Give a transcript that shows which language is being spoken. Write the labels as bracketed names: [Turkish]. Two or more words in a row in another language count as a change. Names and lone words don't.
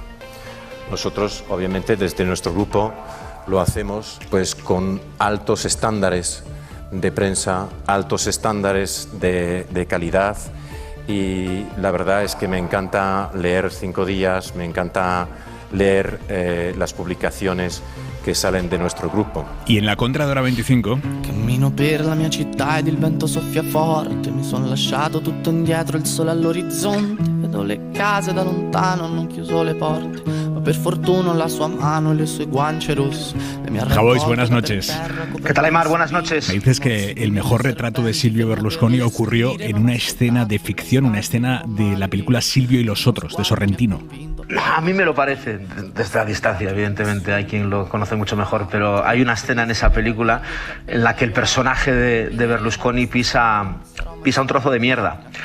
[Spanish] Nosotros, obviamente, desde nuestro grupo lo hacemos con altos estándares de prensa, altos estándares de calidad, y la verdad es que me encanta leer 5 días, me encanta leer las publicaciones che salen de nuestro gruppo. Y en la contra de Hora 25... [Italian] Cammino per la mia città ed il vento soffia forte, mi son lasciato tutto indietro, il sole all'orizzonte, vedo le case da lontano, hanno chiuso le porte, ma per fortuna la sua mano e le sue guance rosse. [Spanish] Javois, buenas noches. ¿Qué tal, Aymar? Buenas noches. Me dices que el mejor retrato de Silvio Berlusconi ocurrió en una escena de ficción, una escena de la película Silvio y los otros, de Sorrentino. A mí me lo parece, desde la distancia, evidentemente, hay quien lo conoce mucho mejor, pero hay una escena en esa película en la que el personaje de Berlusconi pisa un trozo de mierda.